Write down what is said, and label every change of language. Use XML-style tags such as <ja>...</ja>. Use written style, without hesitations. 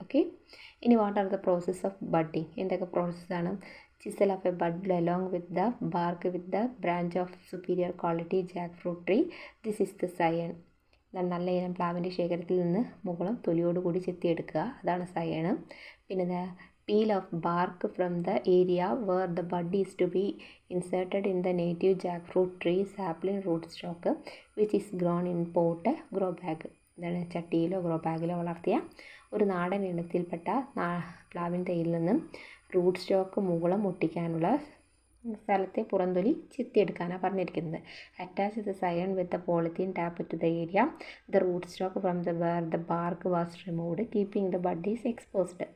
<en>Okay, ഇനി what are the process of budding?</en> <ml>എന്തൊക്കെ പ്രോസസ്സാണ്?</ml> <en>Chisel off a bud along with the bark with the branch of superior quality jack fruit tree. This is the scion.</en> <ml>നല്ല ഇനം പ്ലാവിൻ്റെ ശേഖരത്തിൽ നിന്ന് മുകുളം തൊലിയോടുകൂടി ചെത്തിയെടുക്കുക, അതാണ് scion.</ml> <en>പിന്നെ peel of bark from the area where the bud is to be inserted in the native jackfruit tree sapling rootstock which is grown in pot grow bag.</en> <ml>ഇതാണ് ചട്ടിയിലോ grow ബാഗിലോ വളർത്തിയ ഒരു നാടൻ ഇനത്തിൽപ്പെട്ട പ്ലാവിൻ തൈയിൽ നിന്നും റൂട്ട് സ്റ്റോക്ക് മുകുളം ഒട്ടിക്കാനുള്ള സ്ഥലത്തെ പുറന്തൊലി ചെത്തിയെടുക്കാനാണ് പറഞ്ഞിരിക്കുന്നത്.</ml> <en>Attach the scion with the polythene tape to the area the root stock from the where the bark was removed keeping the bud is exposed.</en>